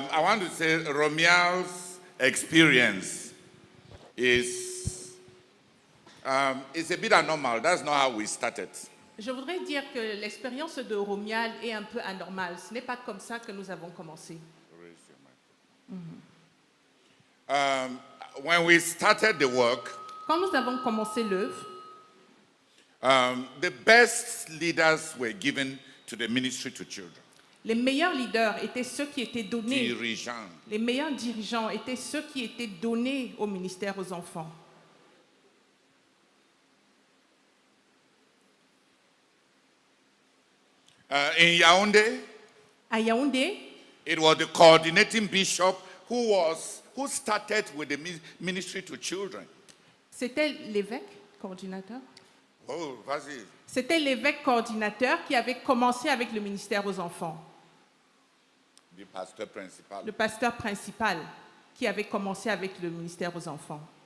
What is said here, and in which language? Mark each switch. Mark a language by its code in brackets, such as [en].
[en] I want to say Romial's experience is it's a bit abnormal. That's not how we started. [fr] Je voudrais dire que l'expérience de Romial est un peu anormale. Ce n'est pas comme ça que nous avons commencé. [en] When we started the work, [fr] Quand nous avons commencé l'œuvre, [en] the best leaders were given to the ministry to children. [fr] les meilleurs leaders étaient ceux qui étaient donnés. Dirigeants. Les meilleurs dirigeants étaient ceux qui étaient donnés au ministère aux enfants. [en] In Yaoundé, [fr] À Yaoundé, [en] it was the coordinating bishop who started with the ministry to children. [fr] c'était l'évêque coordinateur. Oh, vas-y. C'était l'évêque coordinateur qui avait commencé avec le ministère aux enfants. [en] The pastor principal. [fr] Le pasteur principal qui avait commencé avec le ministère aux enfants.